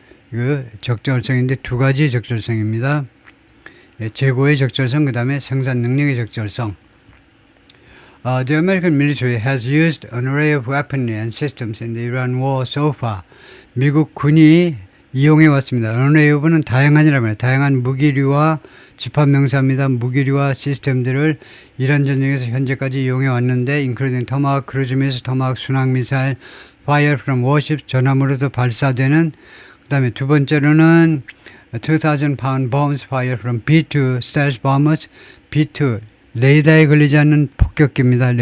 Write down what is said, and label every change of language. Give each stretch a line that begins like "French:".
Korean: 그 적절성인데 두 가지 적절성입니다. 재고의 적절성, 그 다음에 생산 능력의 적절성.
English: The American military has used an array of weaponry and systems in the Iran war so far.
Korean: 미국 군이 이용해 왔습니다.
English: An array of
Korean: 는 다양한이라고 해요. 다양한 무기류와 집합명사입니다. 무기류와 시스템들을 이란 전쟁에서 현재까지 이용해 왔는데, including 토마호크 크루즈 미사일, 토마호크 순항 미사일,
English: fire from warships,
Korean: 전함으로도 발사되는, 그 다음에 두 번째로는
English: 2,000 pound bombs fire from B-2 stealth bombers,
Korean: B-2 레이더에 걸리지 않는 폭격기입니다.